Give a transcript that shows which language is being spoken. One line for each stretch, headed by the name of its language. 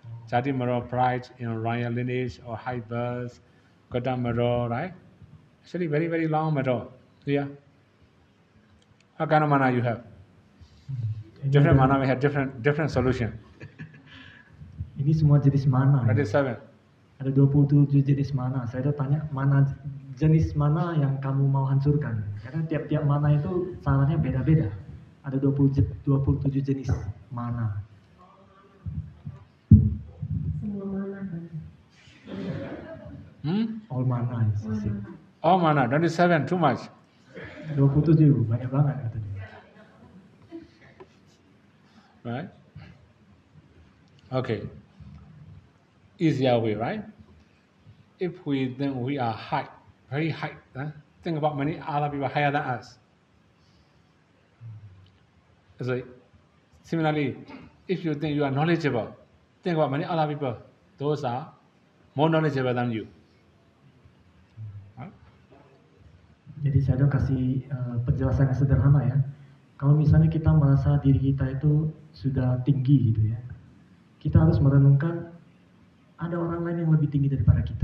English: Jati Maro, pride in royal lineage or high birth. Kota Maro, right? Actually, very, very long Maro. Yeah. What kind of mana you have? Different mana may have different solution.
Indonesian: Ini semua jenis mana.
English: That
Indonesian: Ya?
English: is 7.
Indonesian: Ada 27 jenis mana. Saya udah tanya mana jenis mana yang kamu mau hancurkan. Karena tiap-tiap mana itu caranya beda-beda. Ada 27 jenis mana. Semua mana kan?
English: All mana is the same. Oh mana, 27, too much.
Indonesian: 27, banyak banget kata dia.
English: Right? Okay. Easier way, right? If we think we are high, very high, think about many other people higher than us. So, similarly, if you think you are knowledgeable, think about many other people. Those are more knowledgeable than you. Right?
Indonesian: Jadi saya udah kasih penjelasan yang sederhana ya. Kalau misalnya kita merasa diri kita itu sudah tinggi gitu ya, kita harus merenungkan ada orang lain yang lebih tinggi daripada kita.